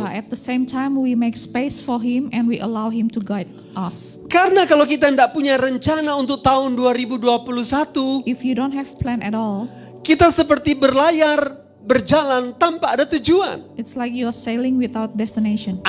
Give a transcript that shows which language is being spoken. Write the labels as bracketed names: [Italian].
[English] But at the same time, we make space for Him and we allow Him to guide us. [Indonesian] Karena kalau kita tidak punya rencana untuk tahun 2021, [English] If you don't have plan at all, [Indonesian] kita seperti berlayar, berjalan tanpa ada tujuan. [English] it's like you're sailing without destination.